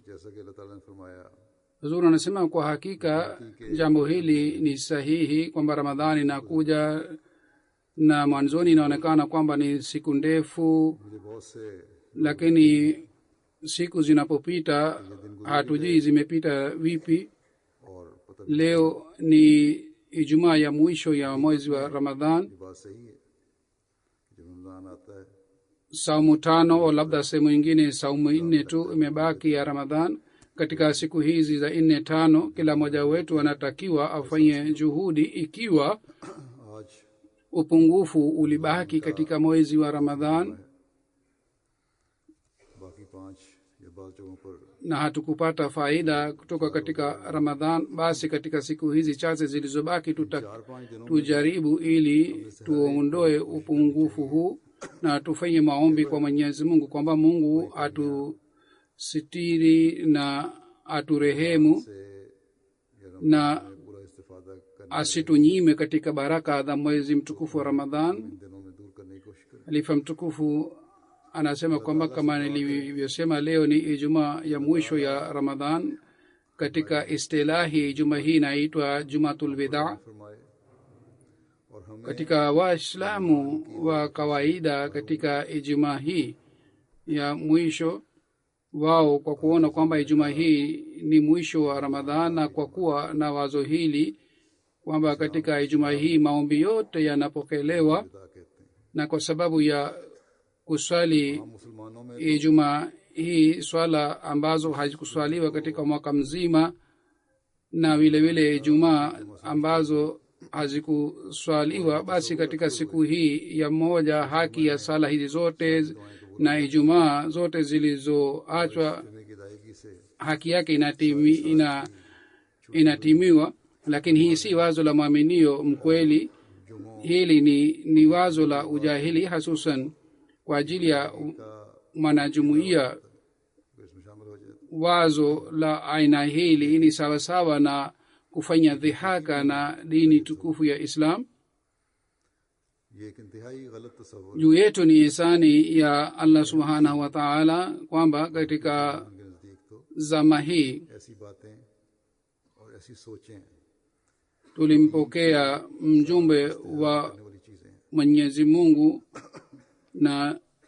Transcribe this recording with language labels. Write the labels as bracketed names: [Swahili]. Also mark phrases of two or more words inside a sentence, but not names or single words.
[Swahili] Huzur anasema kwa hakika jambo hili ni sahihi kwamba Ramadhani inakuja na mwanzoni inaonekana kwamba ni siku ndefu, lakini siku zinapopita hatujui zimepita vipi. [Urdu] और पता [Swahili] Leo ni Ijumaa ya mwisho ya mwezi wa Ramadhan. [Urdu] ये बात सही है जब रमजान आता है [Swahili] Saumu tano au labda sehemu nyingine saumu nne tu imebaki ya Ramadhan. Katika siku hizi za 4-5 kila mmoja wetu anatakiwa afanye juhudi. Ikiwa [Urdu] आज [Swahili] upungufu ulibaki katika mwezi wa Ramadhan [Urdu] बाकी 5 या बाकी जगहों पर [Swahili] na hatukupata faida kutoka katika Ramadhan, basi katika siku hizi chache zilizobaki [Urdu] 4-5 दिनों [Swahili] tujaribu ili tuondoe upungufu huu na tufanye maombi kwa Mwenyezi Mungu kwamba Mungu atusitiri na aturehemu [Urdu] से या [Swahili] na [Urdu] पूरा इस्तेफादा करने [Swahili] asitunyime katika baraka za mwezi mtukufu wa Ramadhan. [Urdu] दिनों में दूर करने की कोशिश करें [Swahili] Halifa mtukufu anasema kwamba kama nilivyosema, leo ni Ijumaa ya mwisho ya Ramadhan. Katika istilahi Ijumaa hii inaitwa Jumatul Wida. [Urdu] फरमाए और हमें [Swahili] Katika Waislamu wa kawaida, katika Ijumaa hii ya mwisho wao, kwa kuona kwamba Ijumaa hii ni mwisho wa Ramadhan na kwa kuwa na wazo hili kwamba katika Ijumaa hii maombi yote yanapokelewa, [Urdu] खुदा कहते हैं [Swahili] na kwa sababu ya kuswali [Urdu] मुसलमानों में [Swahili] Ijumaa hii swala ambazo hazikuswaliwa katika mwaka mzima, na vile vile Ijumaa ambazo hazikuswaliwa, basi katika siku hii ya moja haki ya sala hizi zote na Ijumaa zote zilizoachwa [Urdu] करने की अदायगी से [Swahili] haki yake inatimiwa. Lakini hii si wazo la mwaminio mkweli. Hili ni wazo la ujahili, hasusan kwa ajili ya mwanajumuiya. [Urdu] इसमें शामिल हो जाए [Swahili] Wazo la aina hili ni sawasawa na kufanya dhihaka na dini tukufu ya Islam. [Urdu] ये एक इंतहाई गलत तस्वुर [Swahili] Juu yetu ni ihsani ya Allah [Arabic] سبحانه وتعالى [Swahili] kwamba katika [Urdu] के नजदीक तो [Swahili] zama hii [Urdu] ऐसी बातें और ऐसी सोचें [Swahili] tulimpokea mjumbe wa [Urdu] करने वाली चीजें हैं। [Swahili] Mwenyezi Mungu na